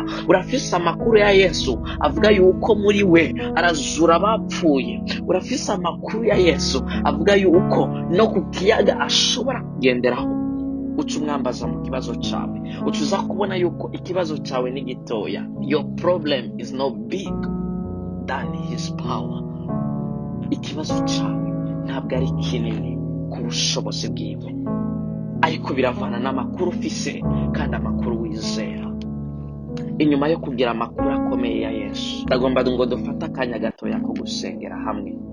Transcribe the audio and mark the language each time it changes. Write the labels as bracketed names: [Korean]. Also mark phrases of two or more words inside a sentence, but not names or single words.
[Rundi] Urafise amakuru ya Yesu avuga yuko muri we arazura abapfuye? Urafise amakuru ya Yesu avuga yuko no ku kiyaga ashobora kugenderaho? Uca umwambaza mu kibazo cyawe, ucuza kubona yuko ikibazo cyawe ni gitoya. [English] Your problem is not big than his power. [Rundi] Ikibazo cyawe ntabwo ari kinini ku bushobozi bwiwe, ariko biravana n'amakuru ufise kandi amakuru wizera. Inyuma yo kugira amakuru akomeye ya Yesu, ndagomba ngo dufate akanya gatoya ko gusengera hamwe.